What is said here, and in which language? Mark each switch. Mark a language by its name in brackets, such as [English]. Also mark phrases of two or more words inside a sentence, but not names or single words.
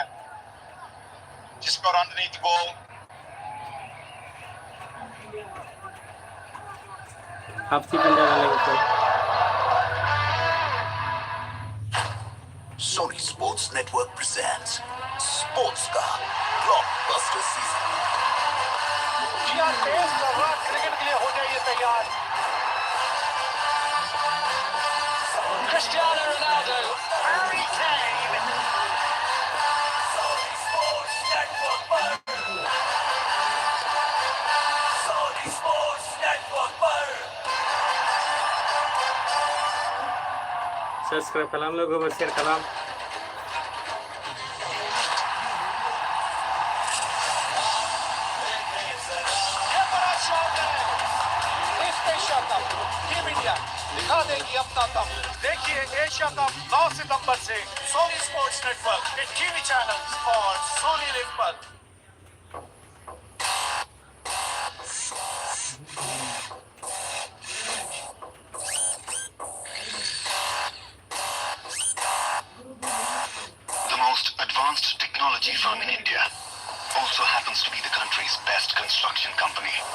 [English] Just got underneath the ball. Sony Sports Network presents Sports का blockbuster season. [Hindi] जी हाँ, तेज तर्रार क्रिकेट के लिए हो जाइए तैयार. Cristiano Ronaldo, Harry Kane. Sony Sports Network पर. Sony Sports Network पर. सब्सक्राइब कलाम लोगों को शेयर कलाम दिखा देगी अपना दम. देखिए एशिया कप 9 सितंबर से सोनी स्पोर्ट्स नेटवर्क के टीवी चैनल्स और सोनी लिव पर. [English] The most advanced technology firm in India also happens to be the country's best construction company.